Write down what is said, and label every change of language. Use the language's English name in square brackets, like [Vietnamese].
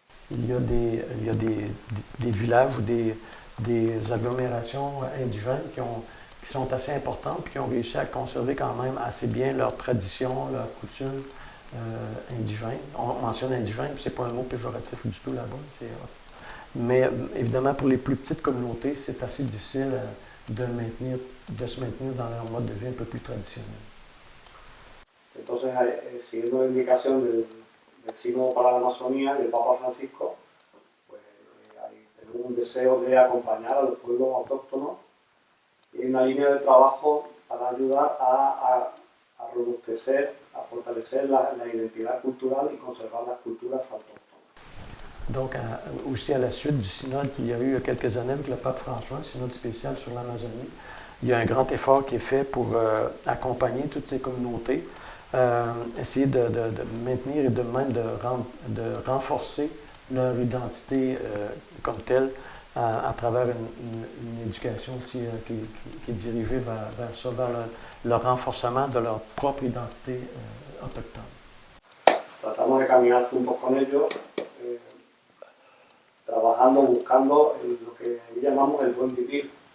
[French] Il y a des villages ou des agglomérations indigènes qui sont assez importantes et qui ont réussi à conserver quand même assez bien leurs traditions, leurs coutumes indigènes. On mentionne indigène, c'est pas un mot péjoratif du tout là-bas. Mais évidemment, pour les plus petites communautés, c'est assez difficile de se maintenir dans leur mode de vie un peu plus traditionnel. [Spanish] Entonces, siguiendo la indicación del Sínodo para la Amazonía y del Papa Francisco, pues tenemos un deseo de acompañar a los pueblos autóctonos y una línea de trabajo para ayudar a robustecer, a fortalecer la identidad cultural y conservar las culturas autóctonas. [French] Donc, aussi à la suite du synode qu'il y a eu il y a quelques années avec le pape François, un synode spécial sur l'Amazonie, il y a un grand effort qui est fait pour accompagner toutes ces communautés, essayer de maintenir et de même de renforcer leur identité comme telle à travers une éducation aussi qui est dirigée vers ça, vers le renforcement de leur propre identité autochtone. [Spanish] Tratamos de caminar juntos con ellos, trabajando, buscando lo que llamamos el buen vivir.